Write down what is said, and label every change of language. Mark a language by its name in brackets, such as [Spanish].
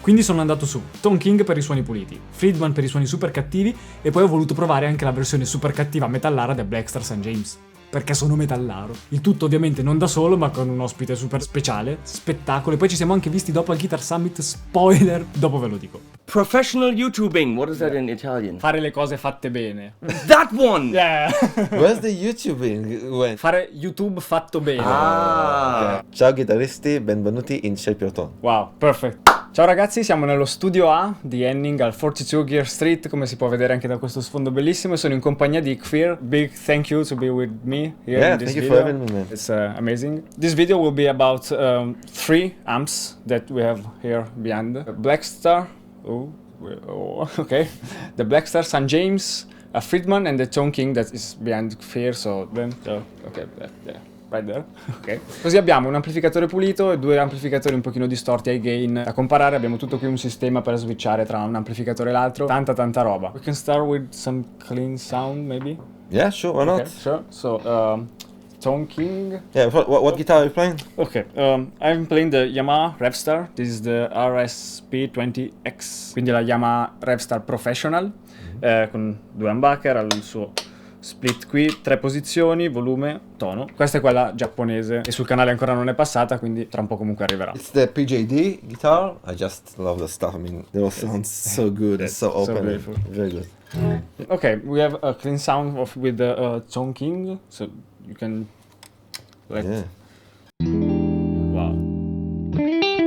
[Italian] Quindi sono andato su Tone King per i suoni puliti, Friedman per i suoni super cattivi e poi ho voluto provare anche la versione super cattiva metallara del Blackstar St. James. Perché sono metallaro. Il tutto ovviamente non da solo, ma con un ospite super speciale, spettacolo. E poi ci siamo anche visti dopo al Guitar Summit, spoiler, dopo ve lo dico. [English] Professional YouTubing, what is that in Italian? [Italian] Fare le cose fatte bene. [English] That one! Yeah! Where's the YouTubing went? [Italian] Fare YouTube fatto bene. Ciao chitarristi, benvenuti in Shape Your Tone. [English] Wow, perfect. [Italian] Ciao ragazzi, siamo nello studio A di Henning al 42 Gear Street, come si può vedere anche da questo sfondo bellissimo. Sono in compagnia di Kfir. [English] Big thank you to be with me here in this thank you video. for having me, man. It's amazing. This video will be about 3 amps that we have here behind. A Blackstar, okay. The Blackstar St. James, a Friedman and the Tone King that is behind Kfir, okay, yeah. Right there. Ok. [Italian] Così abbiamo un amplificatore pulito e 2 amplificatori un pochino distorti ai gain. Da comparare abbiamo tutto qui un sistema per switchare tra un amplificatore e l'altro. Tanta roba. [English] We can start with some clean sound maybe? Yeah, sure, why not? Okay, sure. So, Tone King. Yeah, what guitar are you playing? Ok, I'm playing the Yamaha Revstar. This is the RSP20X. [Italian] Quindi la [English] Yamaha Revstar Professional. [Italian] Con 2 humbucker al suo split qui, 3 posizioni, volume, tono. Questa è quella giapponese e sul canale ancora non è passata, quindi tra un po' comunque arriverà. [English] It's the PJD guitar. I just love the stuff. I mean, they all sound so good and so open. So beautiful. Very good. Okay, we have a clean sound with the Tone King, so you can Yeah. Wow.